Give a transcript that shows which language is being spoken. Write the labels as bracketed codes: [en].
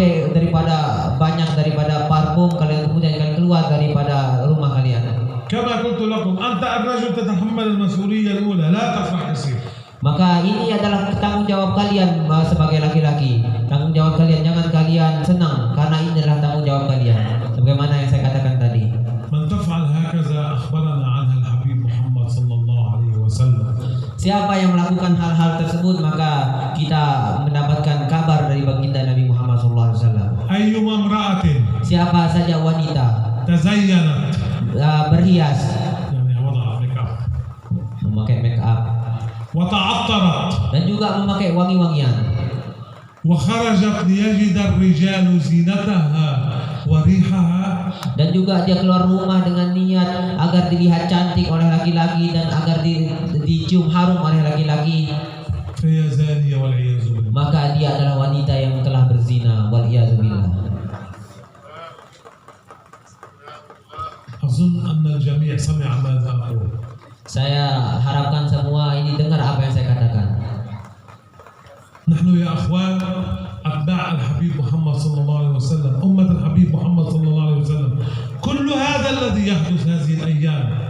[id] daripada banyak daripada parfum, kalian kemudian kalian keluar daripada rumah kalian. [ar] كما قلت لكم أنت الرجل تتحمل المسؤولية الأولى لا تفرح كثير. [id] Maka ini adalah tanggung jawab kalian sebagai laki-laki. Tanggung jawab kalian, jangan kalian senang karena ini adalah tanggung jawab kalian. Sebagaimana yang saya katakan tadi. [ar] من تفعل هكذا أخبرنا عنها الحبيب محمد صلى الله عليه وسلم. [id] Siapa yang melakukan hal-hal tersebut maka kita mendapatkan kabar dari baginda Nabi Muhammad SAW. [ar] أيما امرأة [id] Siapa saja wanita [ar] تزينت [id] berhias, [ar] يعني وضعت ميك اب [id] memakai make up [ar] وتعطرت [id] dan juga memakai wangi-wangian, [ar] وخرجت ليجد الرجال زينتها وريحها [id] dan juga dia keluar rumah dengan niat agar dilihat cantik oleh laki-laki dan agar dicium harum oleh laki-laki, [ar] فهي زانية والعياذ بالله. [id] maka dia adalah wanita yang telah berzina, wal iyadzubillah. [ar] أظن أن الجميع سمع ماذا أقول. [id] Saya harapkan semua ini dengar apa yang saya katakan. [ar] نحن يا أخوان أتباع الحبيب محمد صلى الله عليه وسلم، أمة الحبيب محمد صلى الله عليه وسلم، كل هذا الذي يحدث هذه الأيام